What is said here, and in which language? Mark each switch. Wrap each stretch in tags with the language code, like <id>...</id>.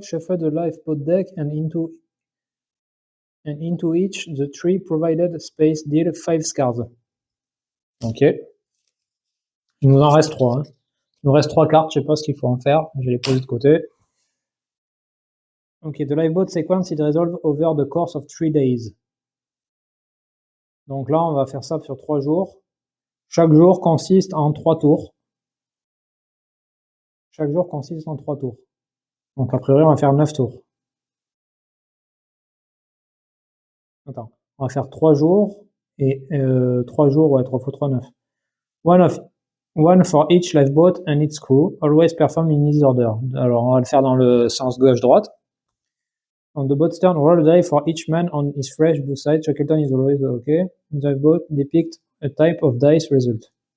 <en>Shuffle the lifeboat deck and into each the 3 provided space deal 5 scars. Ok.</en> <fr>Il nous en reste 3. Hein. Il nous reste 3 cartes, je sais pas ce qu'il faut en faire. Je vais les poser de côté.</fr> <en>Ok, the lifeboat sequence is resolved over the course of 3 days.</en> <fr>Donc là, on va faire ça sur 3 jours. Chaque jour consiste en 3 tours. Chaque jour consiste en 3 tours. Donc a priori, on va faire 9 tours. Attends, on va faire 3 jours. Et 3 jours, ouais, 3 x 3, 9.</fr> <en>One for each lifeboat and its crew. Always perform in this order.</en> <fr>Alors, on va le faire dans le sens gauche-droite.</fr> <en>On the boat's turn, roll a die for each man on his fresh blue side. Shackleton is always okay. The boat depict a type of dice result.</en>